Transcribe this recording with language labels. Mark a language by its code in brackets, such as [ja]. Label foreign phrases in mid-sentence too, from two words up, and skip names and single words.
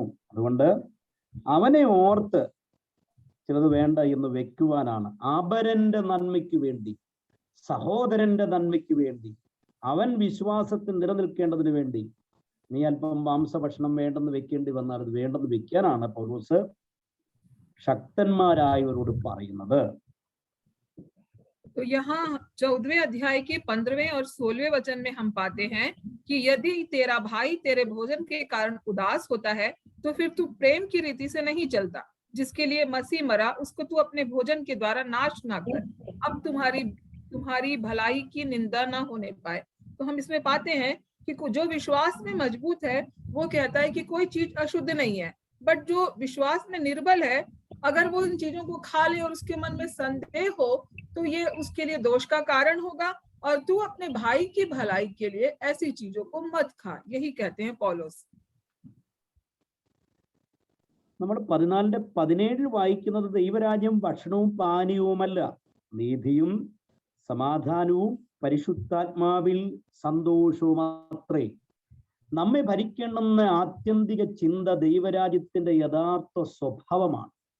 [ml] അതുകൊണ്ട് അവനെ ഓർത്ത് ചിലത് വേണ്ട എന്ന് വെക്കുവാനാണ്. അപരന്റെ നന്മയ്ക്ക് വേണ്ടി, സഹോദരന്റെ നന്മയ്ക്ക് വേണ്ടി, അവൻ വിശ്വാസത്തിൽ നിലനിൽക്കേണ്ടതിന് വേണ്ടി നീ അല്പം മാംസഭക്ഷണം വേണ്ടെന്ന് വെക്കേണ്ടി വന്നാൽ അത് വേണ്ടെന്ന് വെക്കാനാണ് പൗലോസ് ശക്തന്മാരായവരോട് പറയുന്നത്. [hi] तो यहाँ 14वें अध्याय के 15वें और 16वें वचन में हम पाते हैं कि यदि तेरा भाई तेरे भोजन के कारण उदास होता है तो फिर तू प्रेम की रीति से नहीं चलता, जिसके लिए मसीह मरा उसको तू अपने भोजन के द्वारा नाश ना कर, अब तुम्हारी भलाई की निंदा ना होने पाए। तो हम इसमें पाते हैं कि जो विश्वास में मजबूत है वो कहता है कि कोई चीज अशुद्ध नहीं है, बट जो विश्वास में निर्बल है अगर वो इन चीजों को खा ले और उसके मन में संदेह हो तो ये उसके लिए दोष का कारण होगा, और तू अपने भाई की भलाई के लिए ऐसी चीजों को मत खा। यही कहते हैं पौलोस। [ml] നമ്മൾ 14:17 വായിക്കുന്നത് ദൈവരാജ്യം ഭക്ഷണവും പാനീയവുമല്ല, നീതിയും സമാധാനവും പരിശുദ്ധാത്മാവിൽ സന്തോഷവും അത്രേ. നമ്മെ ഭരിക്കണമെന്ന ആത്യന്തിക ചിന്ത ദൈവരാജ്യത്തിന്റെ യഥാർത്ഥ സ്വഭാവമാണ്.